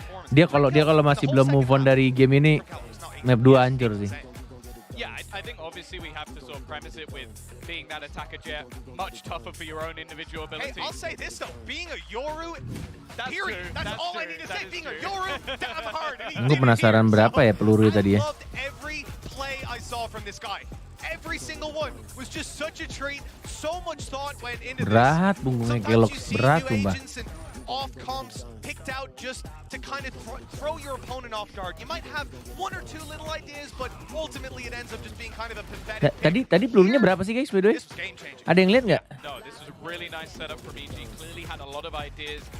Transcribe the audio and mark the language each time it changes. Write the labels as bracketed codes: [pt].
[id] Dia kalau masih belum move on dari game ini, map 2 hancur sih. [en] Yeah, I think obviously we have to sort of premise it with being that attacker jet, much tougher for your own individual ability. Hey, I'll say this though, being a Yoru, period. That's all I need to say. Being a Yoru, damn hard. [id] Gue penasaran berapa ya peluru tadi ya. [en] I loved every play I saw from this guy. Every single one was just such a treat. So much thought went into this. [id] Berat punggungnya Kelox, berat sumpah. [en] Off comps picked out just to kind of throw your opponent off guard. You might have one or two little ideas, but ultimately it ends up just being kind of a pathetic. [id] Tadi pelurunya berapa sih guys [en] by the way? [id] Ada yang lihat nggak? [en] No, this was a really nice setup from EG. Clearly had a lot of ideas.